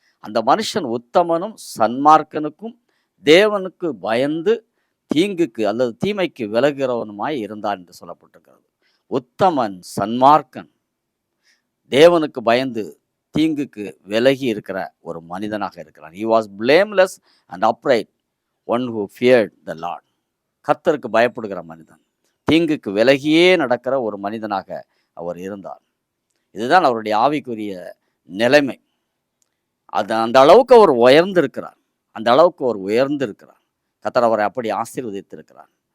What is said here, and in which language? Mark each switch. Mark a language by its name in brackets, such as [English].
[Tamil] அந்த மனுஷன் உத்தமனும் சன்மார்க்கனுக்கும் தேவனுக்கு பயந்து தீங்குக்கு அல்லது தீமைக்கு விலகிறவனுமாய் இருந்தான் என்று சொல்லப்பட்டிருக்கிறது. உத்தமன், சன்மார்க்கன், தேவனுக்கு பயந்து தீங்குக்கு விலகி இருக்கிற ஒரு மனிதனாக இருக்கிறான். [English] He was blameless and upright, one who feared the Lord. [Tamil] கர்த்தருக்கு பயப்படுகிற மனிதன், தீங்குக்கு விலகியே நடக்கிற ஒரு மனிதனாக அவர் இருந்தார். இதுதான் அவருடைய ஆவிக்குரிய நிலைமை. அந்த அளவுக்கு அவர் உயர்ந்திருக்கிறார். அந்த அளவுக்கு அவர் உயர்ந்திருக்கிறார். கர்த்தர் அவரை அப்படி ஆசீர்வதித்திருக்கிறார்.